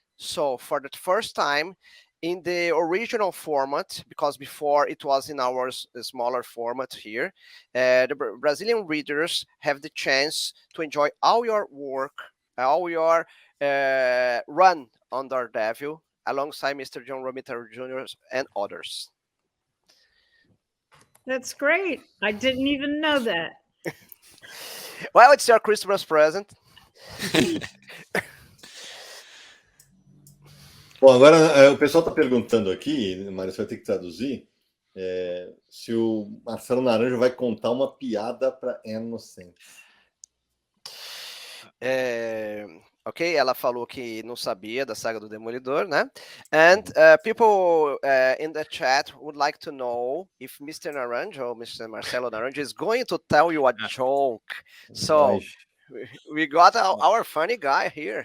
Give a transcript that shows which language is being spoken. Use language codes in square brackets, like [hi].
[en] So for the first time, in the original format, because before it was in our smaller format here, the Brazilian readers have the chance to enjoy all your work, all your run on Daredevil, alongside Mr. John Romita Jr. and others. That's great. I didn't even know that. Well, it's your Christmas present. [pt] Bom, agora o pessoal está perguntando aqui, Mário, você vai ter que traduzir, se o Marcelo Naranjo vai contar uma piada para Ann Nocenti. Ok, ela falou que não sabia da saga do Demolidor, né? [en] And people in the chat would like to know if Mr. Naranjo, Mr. Marcelo Naranjo, is going to tell you a joke. So we got our funny guy here.